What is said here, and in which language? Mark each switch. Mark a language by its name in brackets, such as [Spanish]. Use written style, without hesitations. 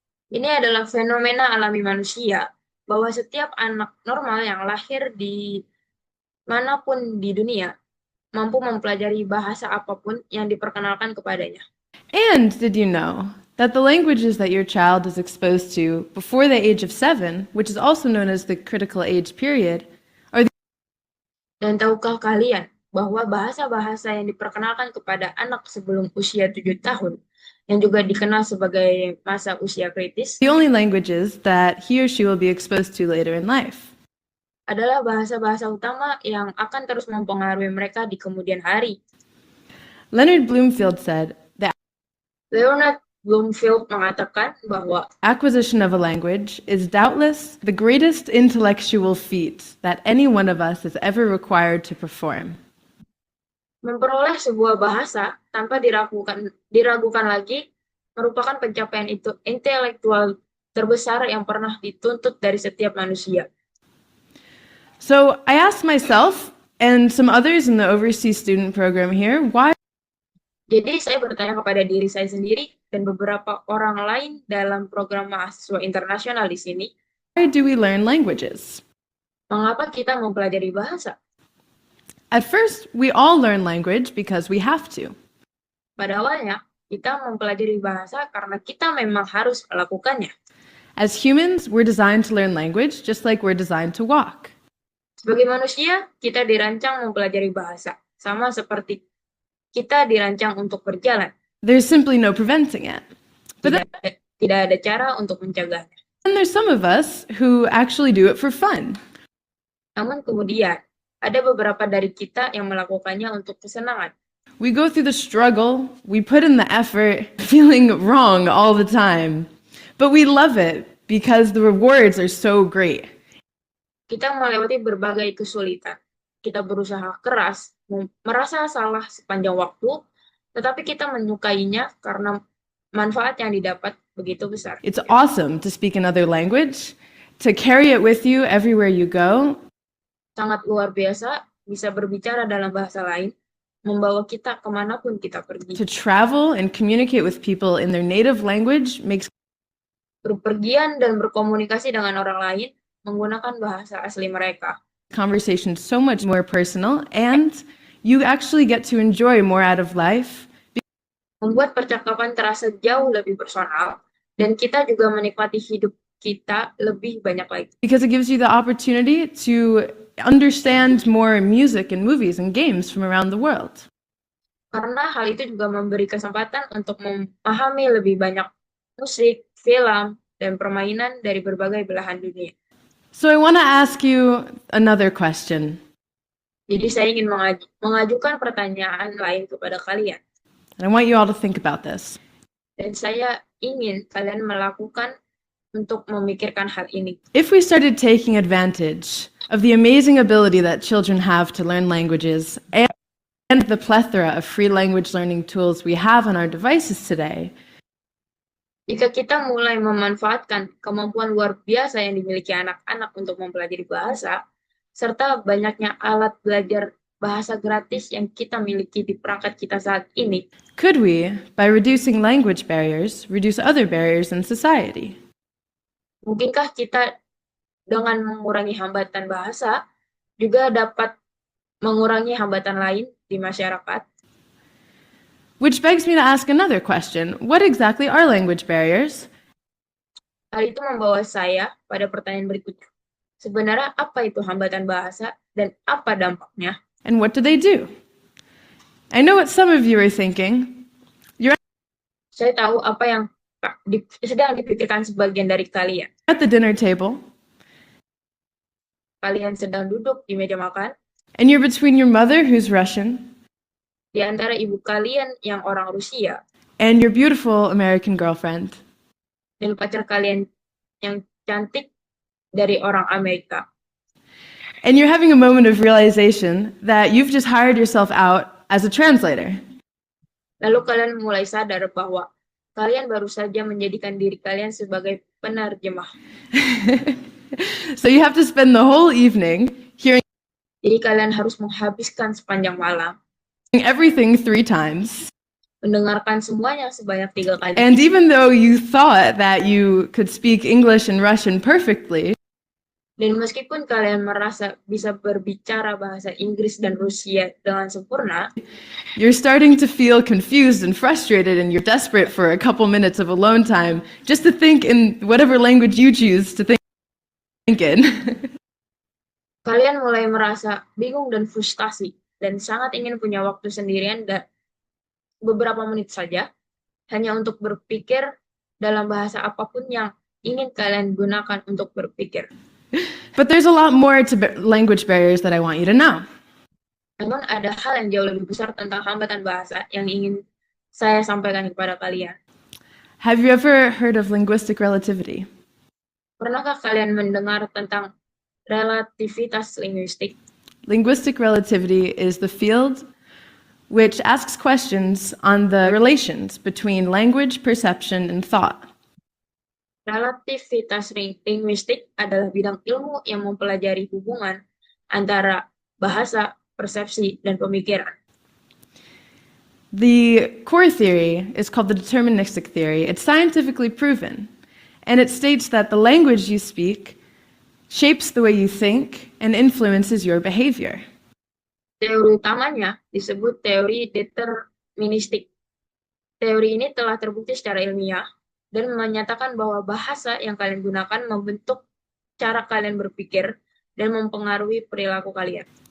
[Indonesian] Ini adalah fenomena alami manusia, bahwa setiap anak normal yang lahir di manapun di dunia mampu mempelajari bahasa apapun yang diperkenalkan kepadanya. [English] And did you know that the languages that your child is exposed to before the age of 7, which is also known as the critical age period, [Indonesian] Dan tahukah kalian bahwa bahasa-bahasa yang diperkenalkan kepada anak sebelum usia 7 tahun, yang juga dikenal sebagai masa usia kritis, [English] the only languages that he or she will be exposed to later in life? [Indonesian] adalah bahasa-bahasa utama yang akan terus mempengaruhi mereka di kemudian hari. [English] Leonard Bloomfield said that [Indonesian] Leonard Bloomfield mengatakan bahwa [English] acquisition of a language is doubtless the greatest intellectual feat that any one of us is ever required to perform. [Indonesian] memperoleh sebuah bahasa tanpa diragukan lagi merupakan pencapaian intelektual terbesar yang pernah dituntut dari setiap manusia. [English] So I asked myself and some others in the overseas student program here, why [Indonesian] Jadi saya bertanya kepada diri saya sendiri dan beberapa orang lain dalam program mahasiswa internasional di sini, [English] do we learn languages? [Indonesian] mengapa kita mempelajari bahasa? [English] At first, we all learn language because we have to. [Indonesian] Pada awalnya, kita mempelajari bahasa karena kita memang harus melakukannya. [English] As humans, we're designed to learn language just like we're designed to walk. [Indonesian] Sebagai manusia, kita dirancang mempelajari bahasa, sama seperti kita dirancang untuk berjalan. [English] There's simply no preventing it. But [Indonesian] Tidak ada cara untuk mencegahnya. [English] then there's some of us who actually do it for fun. [Indonesian] Namun kemudian, ada beberapa dari kita yang melakukannya untuk kesenangan. [English] We go through the struggle, we put in the effort, feeling wrong all the time. But we love it because the rewards are so great. [Indonesian] Kita melewati berbagai kesulitan. Kita berusaha keras, merasa salah sepanjang waktu, tetapi kita menyukainya karena manfaat yang didapat begitu besar. [English] It's awesome to speak another language, to carry it with you everywhere you go. [Indonesian] Sangat luar biasa bisa berbicara dalam bahasa lain, membawa kita kemanapun kita pergi. [English] To travel and communicate with people in their native language makes [Indonesian] Berpergian dan berkomunikasi dengan orang lain menggunakan bahasa asli mereka. [English] conversation so much more personal, and you actually get to enjoy more out of life [Indonesian] Membuat percakapan terasa jauh lebih personal, dan kita juga menikmati hidup kita lebih banyak lagi. [English] because it gives you the opportunity to understand more music and movies and games from around the world. [Indonesian] Karena hal itu juga memberi kesempatan untuk memahami lebih banyak musik, film, dan permainan dari berbagai belahan dunia. [English] So I want to ask you another question. [Indonesian] Jadi saya ingin mengajukan pertanyaan lain kepada kalian. [English] And I want you all to think about this. [Indonesian] Dan saya ingin kalian melakukan untuk memikirkan hal ini. [English] If we started taking advantage of the amazing ability that children have to learn languages and the plethora of free language learning tools we have on our devices today, [Indonesian] Jika kita mulai memanfaatkan kemampuan luar biasa yang dimiliki anak-anak untuk mempelajari bahasa, serta banyaknya alat belajar bahasa gratis yang kita miliki di perangkat kita saat ini, [English] could we, by reducing language barriers, reduce other barriers in society? [Indonesian] mungkinkah kita dengan mengurangi hambatan bahasa juga dapat mengurangi hambatan lain di masyarakat? [English] Which begs me to ask another question. What exactly are language barriers? [Indonesian] Hal itu membawa saya pada pertanyaan berikutnya. Sebenarnya apa itu hambatan bahasa dan apa dampaknya? [English] And what do they do? I know what some of you are thinking. [Indonesian] Saya tahu apa yang sedang dipikirkan sebagian dari kalian. [English] At the dinner table, [Indonesian] Kalian sedang duduk di meja makan, [English] and you're between your mother, who's Russian, [Indonesian] di antara ibu kalian yang orang Rusia [English] and your beautiful American girlfriend. [Indonesian] dan pacar kalian yang cantik dari orang Amerika. [English] And you're having a moment of realization that you've just hired yourself out as a translator. [Indonesian] Lalu kalian mulai sadar bahwa kalian baru saja menjadikan diri kalian sebagai penerjemah. [English] So you have to spend the whole evening hearing [Indonesian] Jadi kalian harus menghabiskan sepanjang malam, [English] everything 3 times. [Indonesian] mendengarkan semuanya sebanyak 3 kali. [English] And even though you thought that you could speak English and Russian perfectly, [Indonesian] Dan meskipun kalian merasa bisa berbicara bahasa Inggris dan Rusia dengan sempurna, [English] you're starting to feel confused and frustrated, and you're desperate for a couple minutes of alone time just to think in whatever language you choose to think in. [Indonesian] kalian mulai merasa bingung dan frustasi dan sangat ingin punya waktu sendirian dan beberapa menit saja hanya untuk berpikir dalam bahasa apapun yang ingin kalian gunakan untuk berpikir. [English] But there's a lot more to language barriers that I want you to know. [Indonesian] Namun ada hal yang jauh lebih besar tentang hambatan bahasa yang ingin saya sampaikan kepada kalian. [English] Have you ever heard of linguistic relativity? [Indonesian] Pernahkah kalian mendengar tentang relativitas linguistik? [English] Linguistic relativity is the field which asks questions on the relations between language, perception, and thought. [Indonesian] Relativitas linguistik adalah bidang ilmu yang mempelajari hubungan antara bahasa, persepsi, dan pemikiran. [English] The core theory is called the deterministic theory. It's scientifically proven, and it states that the language you speak shapes the way you think and influences your behavior. [Indonesian] Teori utamanya disebut teori deterministik. Teori ini telah terbukti secara ilmiah dan menyatakan bahwa bahasa yang kalian gunakan membentuk cara kalian berpikir dan mempengaruhi perilaku kalian.